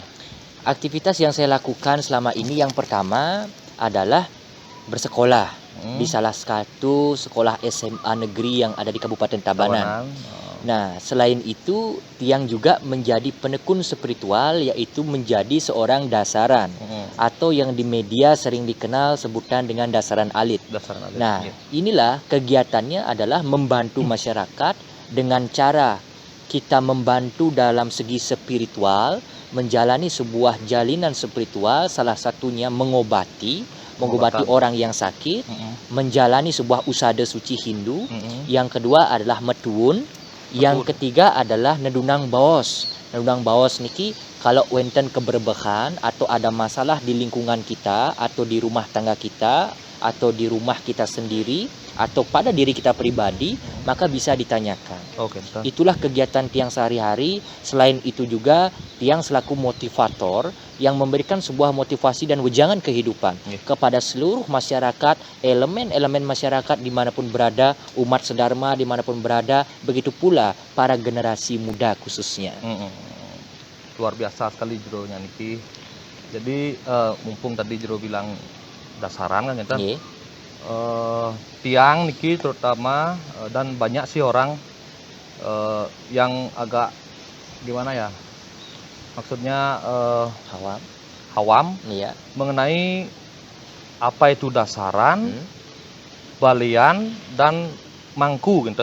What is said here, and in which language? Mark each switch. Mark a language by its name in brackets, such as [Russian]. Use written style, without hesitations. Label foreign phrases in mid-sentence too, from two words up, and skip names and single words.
[Indonesian] Aktivitas yang saya lakukan selama ini yang pertama adalah bersekolah di salah satu sekolah SMA negeri yang ada di Kabupaten Tabanan. Nah, selain itu tiang juga menjadi penekun spiritual, yaitu menjadi seorang dasaran atau yang di media sering dikenal sebutan dengan dasaran alit. Dasaran alit. Nah, Nggih. inilah kegiatannya adalah membantu masyarakat dengan cara kita membantu dalam segi spiritual, menjalani sebuah jalinan spiritual, salah satunya mengobati Pengobatan. orang yang sakit, menjalani sebuah usada suci Hindu. Yang kedua adalah metuun, yang ketiga adalah nedunang baos. Nedunang baos niki kalau wenten keberbekan atau ada masalah di lingkungan kita atau di rumah tangga kita atau di rumah kita sendiri atau pada diri kita pribadi, maka bisa ditanyakan. Oke, betul. Itulah kegiatan tiang sehari-hari. Selain itu juga tiang selaku motivator yang memberikan sebuah motivasi dan wejangan kehidupan kepada seluruh masyarakat, elemen-elemen masyarakat dimanapun berada, umat sedharma dimanapun berada, begitu pula para generasi muda khususnya. Luar biasa sekali jeronya niki. Jadi mumpung tadi jero bilang dasaran kan nyata. Tiang niki terutama dan banyak sih orang yang agak gimana ya, maksudnya awam Iya. mengenai apa itu dasaran, balian dan mangku gitu.